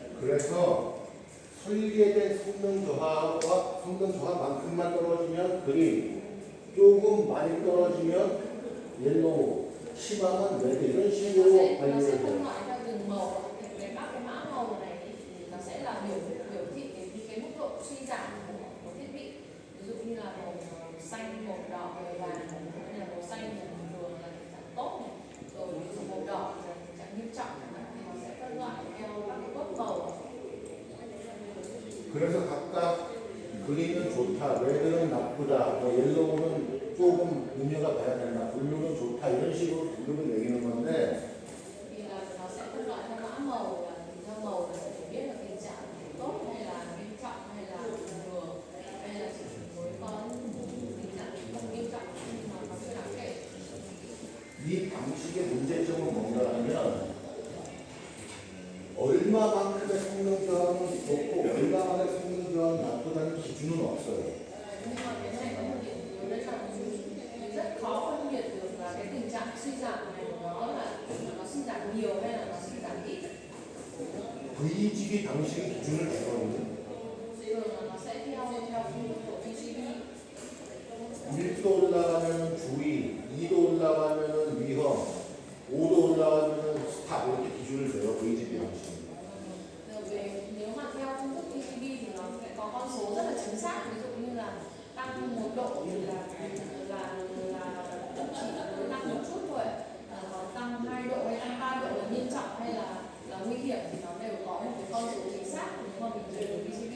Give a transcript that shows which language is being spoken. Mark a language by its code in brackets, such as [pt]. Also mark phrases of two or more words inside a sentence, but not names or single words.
[ko] 그래서 설계된 성능 저하와 성능 저하만큼만 떨어지면 그린, 조금 많이 떨어지면 옐로우, 심하면 레드 이런 식으로 [vi] nó sẽ [ko] 발표를 [vi] phân [ko] 해요. [vi] loại theo từng màu. Cái các cái mã màu này thì nó sẽ là biểu thị cái mức độ suy giảm của thiết bị. Ví dụ như là màu xanh, màu đỏ, màu vàng, hay là màu xanh thì thường là tình trạng tốt này, rồi ví dụ màu đỏ là tình trạng nghiêm trọng thì nó sẽ phân loại theo các cái cấp màu. [ko] 그래서 각각 그린은 좋다, 레드는 나쁘다, 뭐 옐로우는 조금 눈여겨 봐야 된다, 블루는 좋다 이런 식으로 등급을 매기는 건데 [vi] Thì là nó sẽ phân loại theo mã màu, là theo màu là sẽ biết là tình trạng tốt hay là nghiêm trọng hay là vừa hay là chỉ mới có tình trạng không nghiêm trọng nhưng mà nó chưa đáng kể. [ko] 이 방식의 문제점은 뭔가 하면 얼마만큼의 성능 저하는 좋고 얼마만큼의 성능 저하는 나쁘다는 기준은 없어요. [vi] Nhưng mà cái này có một điểm yếu đấy là mình rất khó phân biệt được là cái tình trạng suy giảm này của nó là nó suy giảm nhiều hay là nó suy giảm ít. [ko] VGB 방식의 기준을 주거든요. [vi] Thường là nó sẽ theo phương thức của VGB. [ko] 1도 올라가면 주의, 2도 올라가면 위험, 5도 올라가면 스탑 이렇게 기준을 줘요. VGB 방식. [vi] Nếu mà theo phương thức VGB thì nó sẽ có con số rất là chính xác, ví dụ như là tăng 1 độ thì là chỉ mới tăng một chút thôi, còn tăng 2 độ hay tăng 3 độ là nghiêm trọng hay là nguy hiểm thì nó đều có một cái con số chính xác nếu mà mình dùng VGB.